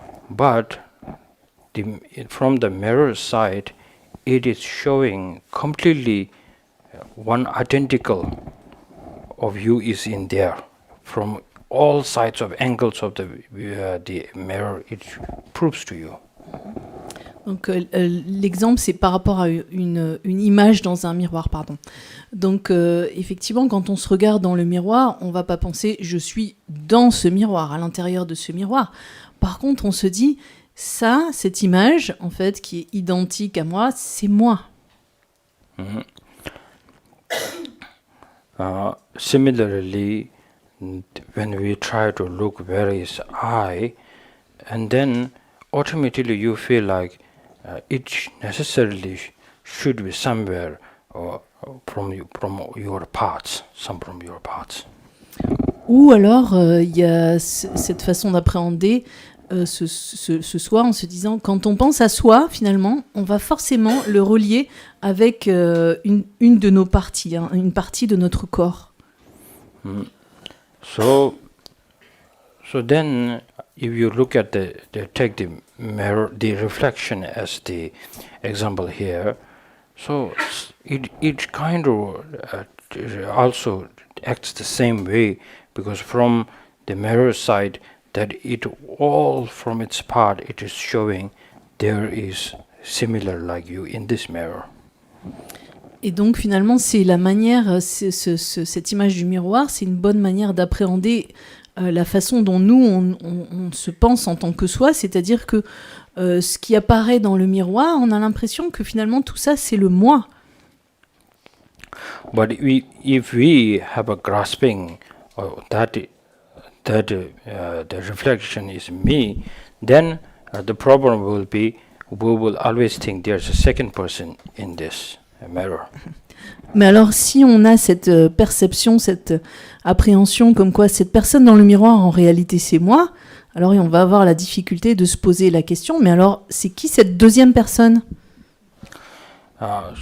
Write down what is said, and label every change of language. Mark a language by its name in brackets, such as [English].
[English] But from the mirror side, it is showing completely one identical of you is in there. From all sides of angles of the mirror, it proves to you. [French] Donc l'exemple c'est par rapport à une image dans un miroir, pardon. Donc effectivement quand on se regarde dans le miroir, on va pas penser je suis dans ce miroir, à l'intérieur de ce miroir. Par contre on se dit ça, cette image en fait qui est identique à moi, c'est moi. [English] Similarly, when we try to look where is I, and then automatically you feel like it necessarily should be somewhere from your parts, some from your parts. [French] Ou alors il y a cette façon d'appréhender ce soi en se disant quand on pense à soi finalement on va forcément le relier avec une de nos parties, hein, une partie de notre corps. [English] So then if you look at take the mirror, the reflection as the example here, so it kind of also acts the same way because from the mirror side that it all from its part it is showing there is similar like you in this mirror. [French] Et donc finalement c'est la manière, cette image du miroir, c'est une bonne manière d'appréhender la façon dont nous on se pense en tant que soi, c'est-à-dire que ce qui apparaît dans le miroir, on a l'impression que finalement tout ça c'est le moi. [English] But if we have a grasping that the reflection is me, then the problem will be we will always think there's a second person in this mirror. [French] Mais alors, si on a cette perception, cette appréhension comme quoi cette personne dans le miroir, en réalité, c'est moi, alors on va avoir la difficulté de se poser la question, mais alors, c'est qui cette deuxième personne ?